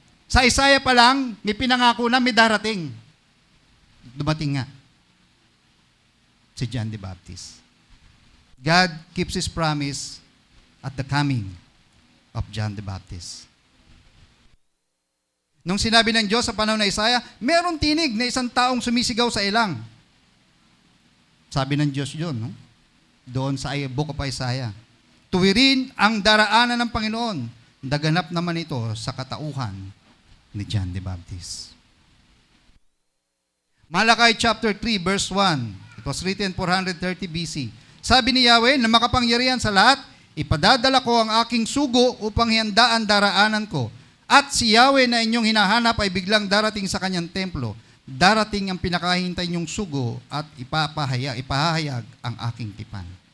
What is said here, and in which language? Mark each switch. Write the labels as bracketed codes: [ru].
[tl] Sa Isaiah pa lang, may pinangako na may darating. Dumating nga. [en] Si John the Baptist. God keeps His promise at the coming of John the Baptist. [tl] Nung sinabi ng Diyos sa panahon na Isaiah, meron tinig na isang taong sumisigaw sa ilang. Sabi ng Diyos yun, no? Doon sa Book of Isaiah. Tuwirin ang daraanan ng Panginoon. Naganap naman ito sa katauhan ni John the Baptist. [en] Malakay chapter 3 verse 1. It was written 430 BC. [tl] Sabi ni Yahweh na makapangyarihan sa lahat, ipadadala ko ang aking sugo upang handa ang daraanan ko. At si Yahweh na inyong hinahanap ay biglang darating sa kanyang templo. Darating ang pinakahintay niyong sugo at ipahahayag ang aking tipan.